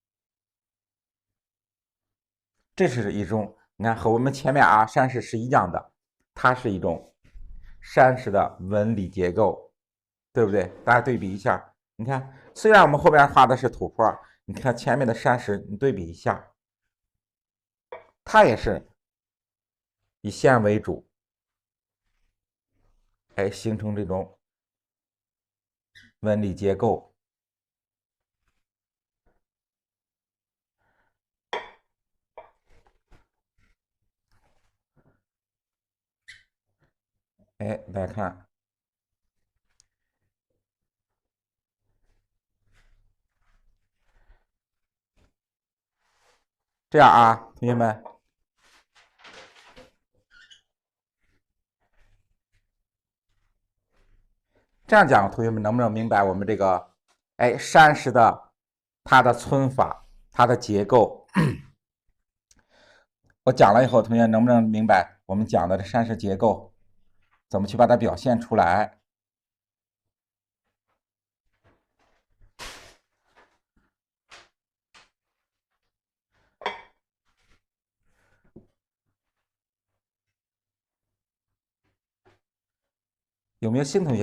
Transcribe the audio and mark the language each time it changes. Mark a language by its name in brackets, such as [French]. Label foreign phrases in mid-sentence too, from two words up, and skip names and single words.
[Chinese] 這是一種，你看和我們前面啊山石是一樣的，它是一種山石的紋理結構，對不對？大家對比一下，你看，雖然我們後邊畫的是土坡，你看前面的山石，你對比一下，它也是以線為主，哎，形成這種紋理結構。哎，大家看，這樣啊，同學們，這樣講，同學們能不能明白我們這個哎山石的它的皴法、它的結構？我講了以後，同學能不能明白我們講的這山石結構怎麼去把它表現出來？有沒有新同學？